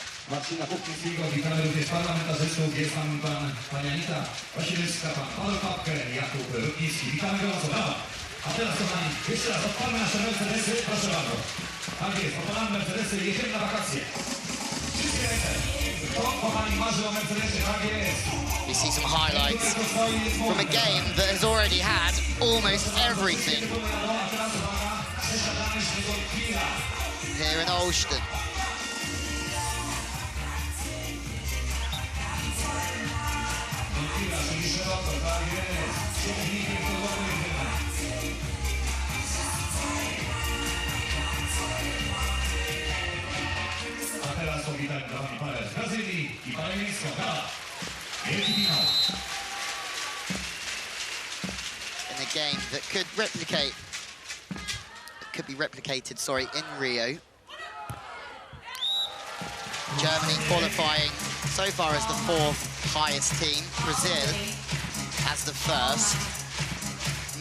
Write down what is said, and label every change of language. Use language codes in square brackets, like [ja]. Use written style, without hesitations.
[pl] Marcina Kuchnickiego, witamy również parlamentarzystów, jest tam pani Anita Wasilewska, pan Paweł Papkę, Jakub Rutnicki. Witamy gorąco, brawa! A teraz, kochani, jeszcze raz odpalmy nasze Mercedesy, proszę bardzo. Tak jest, odpalamy Mercedesy i jedziemy na wakacje. Wszystkie ręce. Kto, kochani, marzy o Mercedesie, tak jest. [en] You see some highlights from a game that has already had almost everything here in Olsztyn. [pl] A teraz powitamy kochani parę z Brazylii i parę miejską. Wielki finał. [en] In a game that could be replicated, in Rio. Germany qualifying so far as the 4th highest team. Brazil as the 1st.